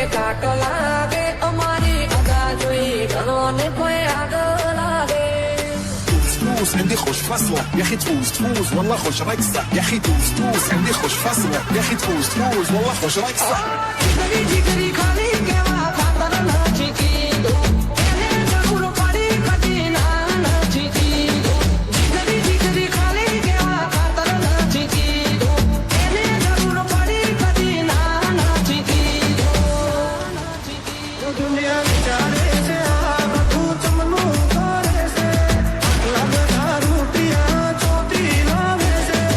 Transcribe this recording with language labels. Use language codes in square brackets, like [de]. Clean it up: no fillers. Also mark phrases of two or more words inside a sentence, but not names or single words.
[gu] વાટ લાગે અમારી અગા જોઈ ઘણો ને કોઈ આગળ લાગે [ar] دوس عندي خوش فصلة يا اخي تفوز والله خوش رقصة يا اخي دوس عندي خوش فصلة يا اخي تفوز والله خوش رقصة [gu] જીગરી જીગરી ખાલી કેવા ખાતર નથી કીધું એને જરૂર પડી કદી ના નથી કીધું જીગરી જીગરી ખાલી કેવા ખાતર નથી કીધું એને જરૂર પડી કદી ના નથી કીધું દુનિયા વિચારે છે આ બધું ચમનું કરે છે આટલા બધા રૂપિયા ચોટી લાવે છે